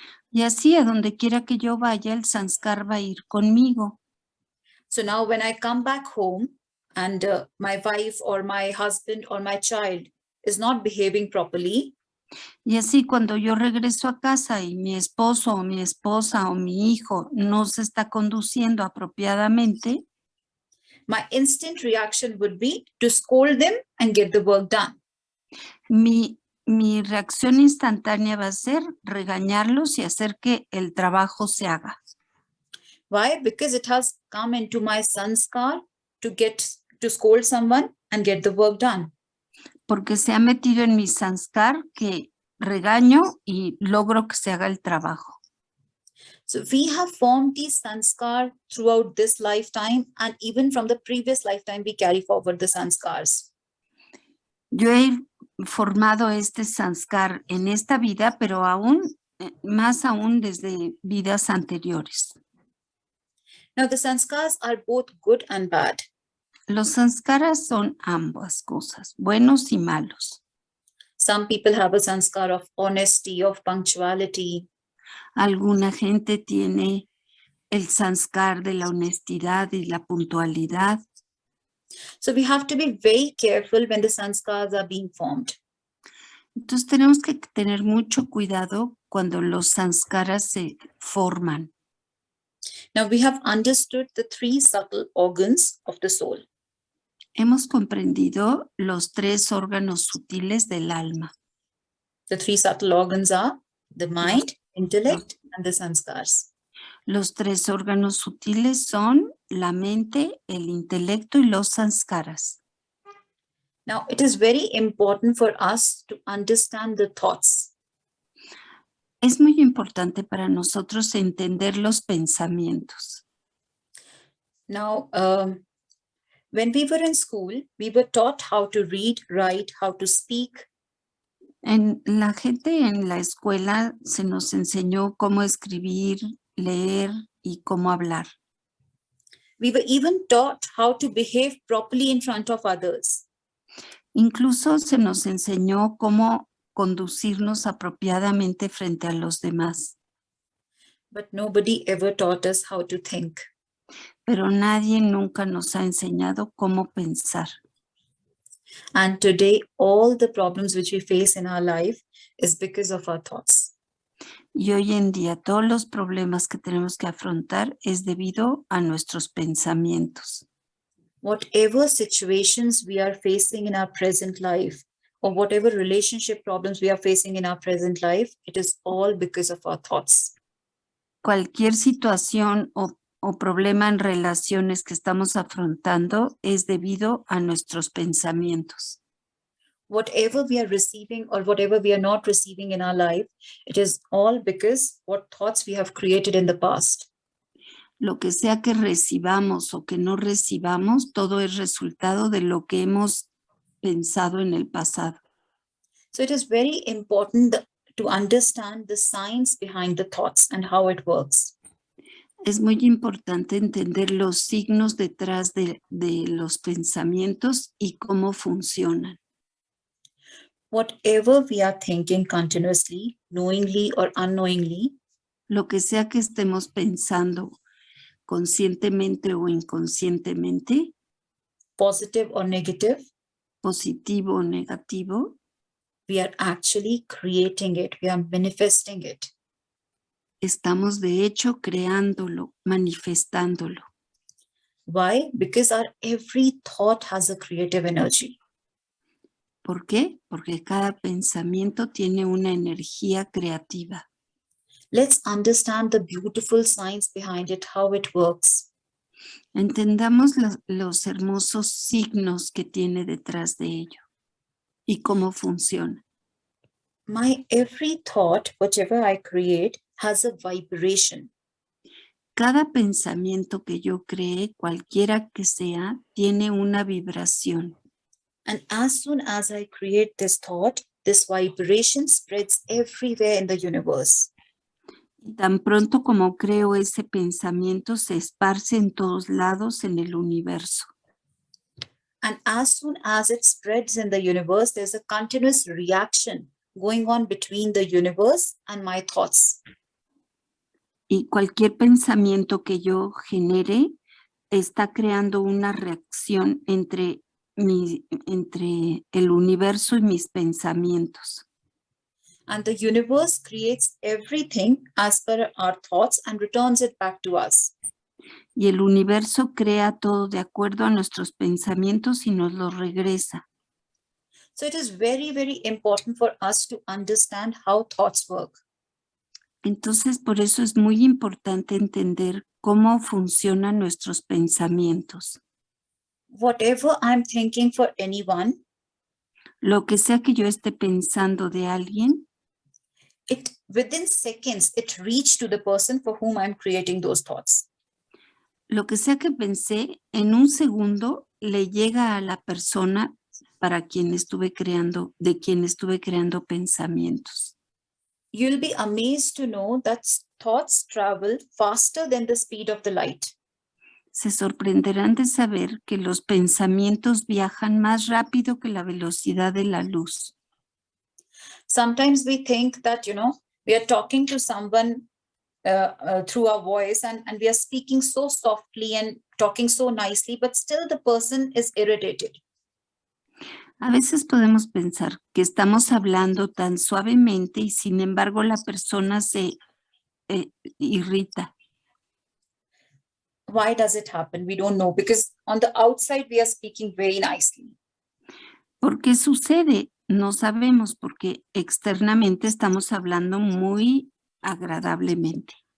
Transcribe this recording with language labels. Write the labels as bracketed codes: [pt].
[es] Y así a donde quiera que yo vaya, el sanskar va a ir conmigo. [en] So now when I come back home and my wife or my husband or my child is not behaving properly, [es] y así cuando yo regreso a casa y mi esposo o mi esposa o mi hijo no se está conduciendo apropiadamente, [en] my instant reaction would be to scold them and get the work done. [es] mi reacción instantánea va a ser regañarlos y hacer que el trabajo se haga. [en] Why? Because it has come into my sanskar to scold someone and get the work done. [es] Porque se ha metido en mi sanskar que regaño y logro que se haga el trabajo. [en] So we have formed these sanskar throughout this lifetime, and even from the previous lifetime, we carry forward the sanskars. [es] Yo he formado este sanskar en esta vida, pero más aún desde vidas anteriores. [en] Now the sanskars are both good and bad. [es] Los sanskaras son ambas cosas, buenos y malos. [en] Some people have a sanskar of honesty, of punctuality. [es] Alguna gente tiene el sanskar de la honestidad y la puntualidad. [en] So we have to be very careful when the sanskars are being formed. [es] Entonces tenemos que tener mucho cuidado cuando los sanskaras se forman. [en] Now we have understood the three subtle organs of the soul. [es] Hemos comprendido los tres órganos sutiles del alma. [en] The three subtle organs are the mind, intellect, and the sanskars. [es] Los tres órganos sutiles son la mente, el intelecto y los sanskaras. [en] Now, it is very important for us to understand the thoughts. [es] Es muy importante para nosotros entender los pensamientos. [en] Now, when we were in school, we were taught how to read, write, how to speak. [es] La gente en la escuela se nos enseñó cómo escribir, leer y cómo hablar. [en] We were even taught how to behave properly in front of others. [es] Incluso se nos enseñó cómo conducirnos apropiadamente frente a los demás. [en] But nobody ever taught us how to think. [es] Pero nadie nunca nos ha enseñado cómo pensar. [en] And today, all the problems which we face in our life is because of our thoughts. [es] Y hoy en día todos los problemas que tenemos que afrontar es debido a nuestros pensamientos. [en] Whatever situations we are facing in our present life, or whatever relationship problems we are facing in our present life, it is all because of our thoughts. [es] Cualquier situación o problema en relaciones que estamos afrontando es debido a nuestros pensamientos. [en] Whatever we are receiving or whatever we are not receiving in our life, it is all because what thoughts we have created in the past. [es] Lo que sea que recibamos o que no recibamos, todo es resultado de lo que hemos pensado en el pasado. [en] So it is very important to understand the science behind the thoughts and how it works. [es] Es muy importante entender los signos detrás de los pensamientos y cómo funcionan. [en] Whatever we are thinking continuously, knowingly or unknowingly, [es] Lo que sea que estemos pensando conscientemente o inconscientemente, [en] positive or negative, [es] positivo o negativo, [en] we are actually creating it, we are manifesting it. [es] estamos de hecho creándolo, manifestándolo. [en] Why? Because our every thought has a creative energy. [es] ¿Por qué? Porque cada pensamiento tiene una energía creativa. [en] Let's understand the beautiful science behind it, how it works. [es] Entendamos los hermosos signos que tiene detrás de ello y cómo funciona. [en] My every thought, whatever I create, has a vibration. [es] Cada pensamiento que yo cree, cualquiera que sea, tiene una vibración. [en] And as soon as I create this thought, this vibration spreads everywhere in the universe. [es] Y tan pronto como creo ese pensamiento, se esparce en todos lados en el universo. [en] And as soon as it spreads in the universe, there's a continuous reaction going on between the universe and my thoughts. [es] Y cualquier pensamiento que yo genere está creando una reacción entre el universo y mis pensamientos. [en] And the universe creates everything as per our thoughts and returns it back to us. [es] Y el universo crea todo de acuerdo a nuestros pensamientos y nos lo regresa. [en] So it is very, very important for us to understand how thoughts work. [es] Entonces, por eso es muy importante entender cómo funcionan nuestros pensamientos. [en] Whatever I'm thinking for anyone, [es] Lo que sea que yo esté pensando de alguien, [en] it within seconds, it reached to the person for whom I'm creating those thoughts. [es] lo que sea que pensé, en un segundo le llega a la persona para quien estuve creando, de quien estuve creando pensamientos. [en] You'll be amazed to know that thoughts travel faster than the speed of the light. [es] Se sorprenderán de saber que los pensamientos viajan más rápido que la velocidad de la luz. [en] Sometimes we think that, we are talking to someone through our voice and we are speaking so softly and talking so nicely, but still the person is irritated. [es] A veces podemos pensar que estamos hablando tan suavemente y sin embargo la persona se irrita. [en] Why does it happen? We don't know, because on the outside we are speaking very nicely. [es] ¿Por qué sucede? No sabemos porque externamente estamos hablando muy agradablemente.